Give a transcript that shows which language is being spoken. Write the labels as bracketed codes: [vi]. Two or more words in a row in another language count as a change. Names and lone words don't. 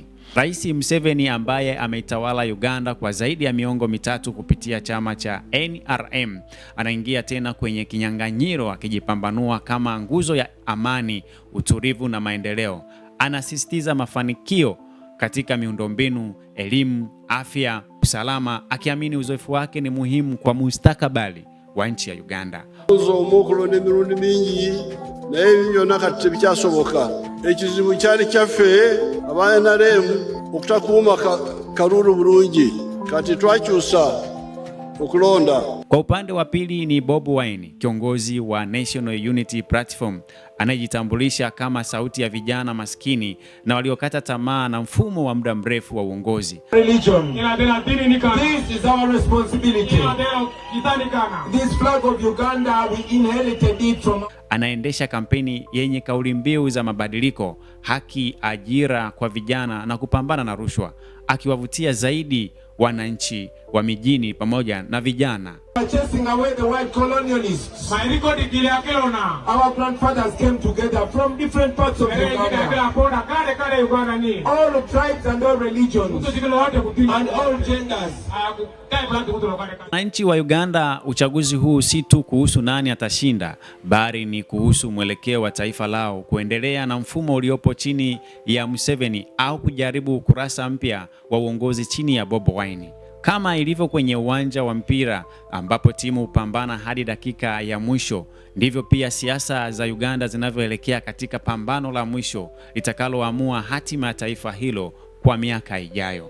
[sw] Rais Museveni ambaye ameitawala Uganda kwa zaidi ya miongo mitatu kupitia chama cha NRM anaingia tena kwenye kinyang'anyiro akijipambanua kama nguzo ya amani, utulivu na maendeleo. Anasisitiza mafanikio katika miundombinu, elimu, afya, usalama, akiamini uzoefu wake ni muhimu kwa mustakabali wa nchi ya Uganda. [lg] Ekizibu kyali kyaffe aba NRM okutakuuma kalulu bulungi kati twakyusa okulonda. [sw] Kwa upande wa pili ni Bobi Wine, kiongozi wa National Unity Platform, anayejitambulisha kama sauti ya vijana maskini na waliokata tamaa na mfumo wa muda mrefu wa uongozi. [en] Religion. This is our responsibility. This flag of Uganda, we inherited it from... [sw] Anaendesha kampeni yenye kauli mbiu za mabadiliko, haki, ajira kwa vijana na kupambana na rushwa, akiwavutia zaidi wananchi wa mijini pamoja na vijana. [en] Chasing away the white colonialists. Our grandfathers came together from different parts of Uganda. All tribes and all religions and all genders. [sw] Wananchi wa Uganda, uchaguzi huu si tu kuhusu nani atashinda, bali ni kuhusu mwelekeo wa taifa lao, kuendelea na mfumo uliopo chini ya Museveni au kujaribu ukurasa mpya wa uongozi chini ya Bobi Wine. Kama ilivyo kwenye uwanja wa mpira ambapo timu hupambana hadi dakika ya mwisho, ndivyo pia siasa za Uganda zinavyoelekea katika pambano la mwisho litakaloamua hatima ya taifa hilo kwa miaka ijayo.